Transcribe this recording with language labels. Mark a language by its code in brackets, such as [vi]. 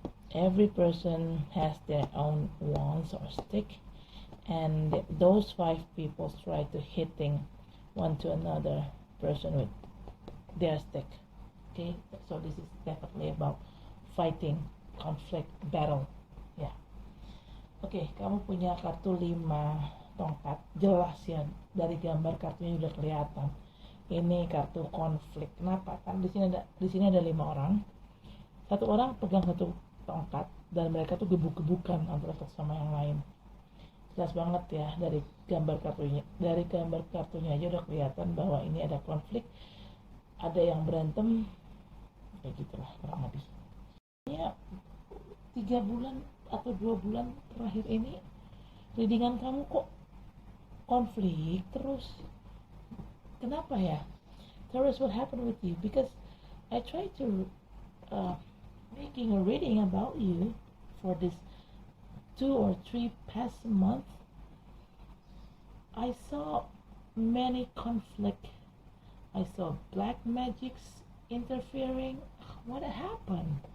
[en] Every person has their own wands or stick, and those 5 people try to hitting one to another person with their stick. Okay, so this is definitely about fighting, conflict, battle. [id] Ya. Oke, kamu punya kartu 5 tongkat, jelas ya dari gambar kartunya udah kelihatan. Ini kartu konflik. Kenapa? Kan di sini ada 5 orang. Satu orang pegang satu tongkat dan mereka tuh gebuk-gebukan antara satu sama yang lain. Jelas banget ya dari gambar kartunya. Dari gambar kartunya aja udah kelihatan bahwa ini ada konflik, ada yang berantem, kayak gitulah kurang lebih. Ya 3 bulan atau 2 bulan terakhir ini readingan kamu kok konflik terus. Kenapa ya? [en] Taurus, what happened with you? Because I try to making a reading about you for this 2 or 3 past month. I saw many conflict. I saw black magics interfering. What happened?